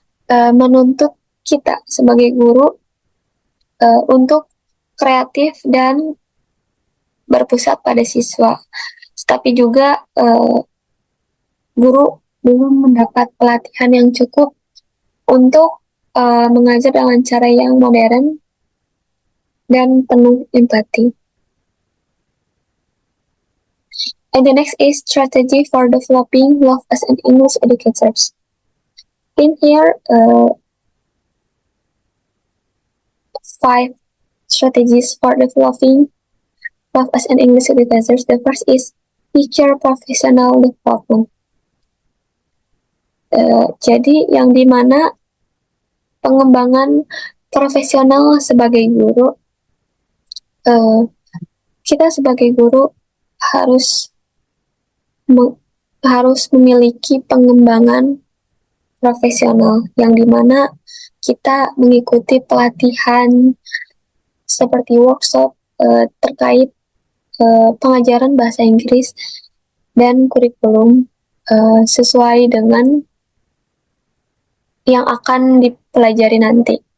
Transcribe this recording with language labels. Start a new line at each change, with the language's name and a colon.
Indonesian: menuntut kita sebagai guru untuk kreatif dan berpusat pada siswa. Tapi juga guru belum mendapat pelatihan yang cukup untuk mengajar dengan cara yang modern dan penuh empati.
English: And the next is strategy for developing love as an English educators. In here, 5 strategies for developing love as an English educators. The first is teacher professional development.
Indonesian: Jadi yang dimana pengembangan profesional sebagai guru, kita sebagai guru harus memiliki pengembangan profesional yang dimana kita mengikuti pelatihan seperti workshop terkait pengajaran bahasa Inggris dan kurikulum sesuai dengan yang akan dipelajari nanti.